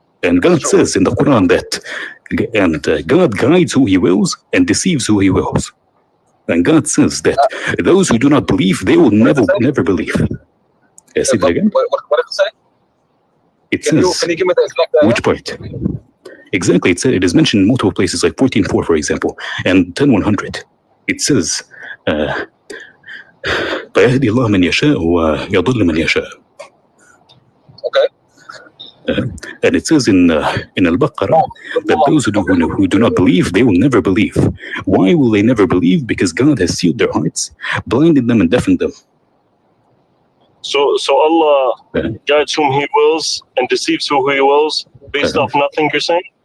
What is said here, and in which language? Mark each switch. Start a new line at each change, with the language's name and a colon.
English: And God says in the Quran that God guides who He wills and deceives who He wills. And God says that those who do not believe, they will never believe. Say it again. What did it say? It says, can you give me the exact which part? Exactly. It is mentioned in multiple places, like 14:4, for example, and 10:100. It says,
Arabic: فَيَهْدِي اللَّهُ مَنْ يَشَاءُ وَيَضُلُّ مَنْ يَشَاءُ.
English: Okay. And it says in Al-Baqarah that those who do not believe, they will never believe. Why will they never believe? Because God has sealed their hearts, blinded them and deafened them. So Allah guides whom He wills and deceives who He wills based off nothing, you're saying?